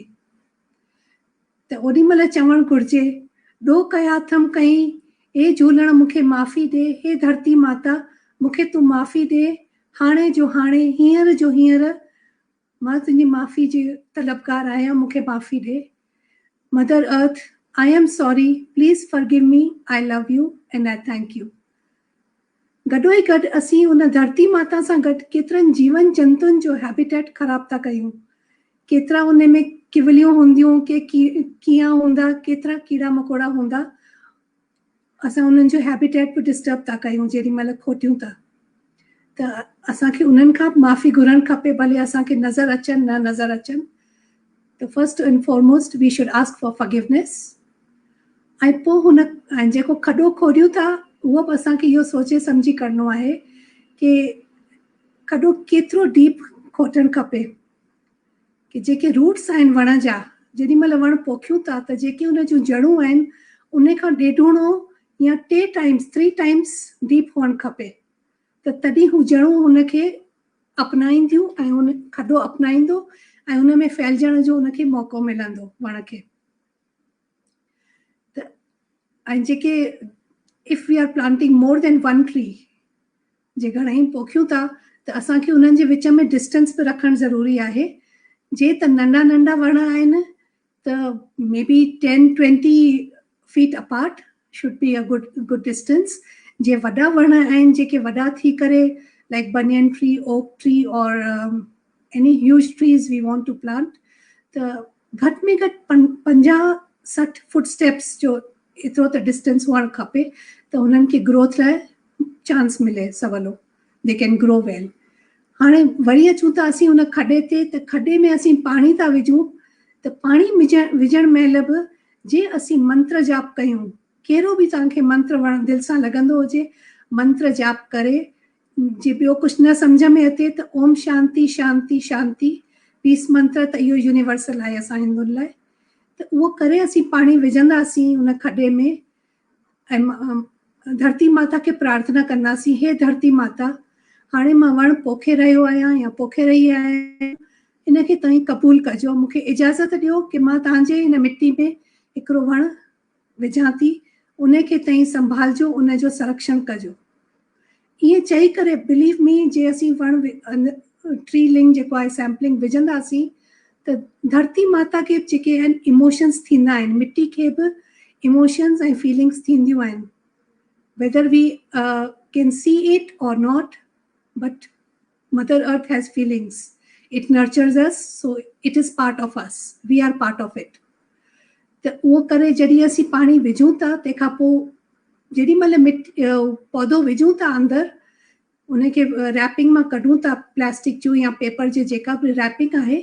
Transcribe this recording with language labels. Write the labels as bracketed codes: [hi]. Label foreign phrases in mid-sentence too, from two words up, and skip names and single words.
[sd] त ओॾी महिल चवणु घुरिजे, ॾो कया थम कई, हे झूलण मूंखे माफ़ी ॾे, हे धरती माता मूंखे तूं माफ़ी ॾे, हाणे जो हाणे, हींअर जो हींअर मां तुंहिंजी माफ़ी जी तलबगार आहियां, मूंखे माफ़ी ॾे। [en] Mother Earth, I am sorry, please forgive me, I love you and I thank you. [sd] गॾो ई गॾु असीं उन धरती माता सां गॾु केतिरनि जीवन जंतुनि जो हैबिटेट ख़राब था कयूं। केतिरा उन में किवलियूं हूंदियूं, के कीड़ा हूंदा, केतिरा कीड़ा मकोड़ा हूंदा, असां उन्हनि जो हैबिटेट बि डिस्टर्ब था कयूं जेॾी महिल खोटियूं था। त असांखे उन्हनि खां माफ़ी घुरणु खपे, भले असांखे नज़र अचनि न नज़र अचनि। [en] त first and foremost we should ask for forgiveness. [sd] ऐं पोइ हुन जेको खॾो खोॾियूं था उहो बि असांखे इहो सोचे सम्झी करिणो आहे कि खॾो केतिरो डीप खोटणु खपे कि जेके रूट्स आहिनि वण जा, जेॾी महिल वण पोखियूं था त जेके उन जूं जड़ूं आहिनि उन खां ॾेढुणो या [en] 3 times deep [sd] हुअणु खपे। त तॾहिं हू जड़ूं हुनखे अपनाईंदियूं ऐं उन खॾो अपनाईंदो ऐं उन में फैलजण जो उनखे मौक़ो मिलंदो वण खे। त ऐं जेके [en] if we are planting more than 1 tree, [sd] जे घणेई पोखियूं था त असांखे उन्हनि जे विच में डिस्टेंस बि रखणु ज़रूरी आहे। जे त नंढा नंढा वण आहिनि त [en] maybe 10-20 feet apart should be a good distance. [sd] जे वॾा वण आहिनि जेके वॾा थी करे [en] like banyan tree, oak tree and any huge trees we want to plant, [sd] त घटि में घटि 50-60 फुट स्टेप्स जो एतिरो त डिस्टेंस हुअणु खपे त हुननि खे ग्रोथ लाइ चांस मिले सवलो, [en] they can grow well. [sd] हाणे वरी अचूं था असीं हुन खॾे ते, त खॾे में असीं पाणी था विझूं त पाणी विझण महिल बि जे असीं मंत्र जाप कयूं, कहिड़ो बि तव्हांखे मंत्र वण दिलि सां लॻंदो हुजे, मंत्र जाप करे, जे ॿियो कुझु न सम्झ में अचे त ओम शांति शांति शांति पीस मंत्र त इहो यूनिवर्सल आहे असां हिंदुनि लाइ। त उहो करे असीं पाणी विझंदासीं उन खॾे में ऐं धरती माता खे प्रार्थना कंदासीं, हे धरती माता, हाणे मां वणु पोखे रहियो आहियां या पोखे रही आहियां, इनखे तव्हीं क़बूल कजो, मूंखे इजाज़त ॾियो कि मां तव्हांजे हिन मिट्टी में हिकिड़ो वणु विझां थी, उनखे तव्हीं संभालजो, उनजो संरक्षण कजो। ईअं चई करे [en] believe me, [sd] जे असीं वणु ट्री लिंग जेको आहे सैम्पलिंग विझंदासीं त धरती माता खे जेके आहिनि इमोशन्स थींदा आहिनि, मिट्टी खे बि इमोशन्स ऐं फीलिंग्स थींदियूं आहिनि, [en] whether we can see it or not, but Mother Earth has feelings. It nurtures us, so it is part of us. We are part of it. [sd] त उहो करे जॾहिं असीं पाणी विझूं था, तंहिंखां पोइ जेॾी महिल पौधो विझूं था अंदरि, उनखे रैपिंग मां कढूं था, प्लास्टिक जूं या पेपर जे जेका बि रैपिंग आहे,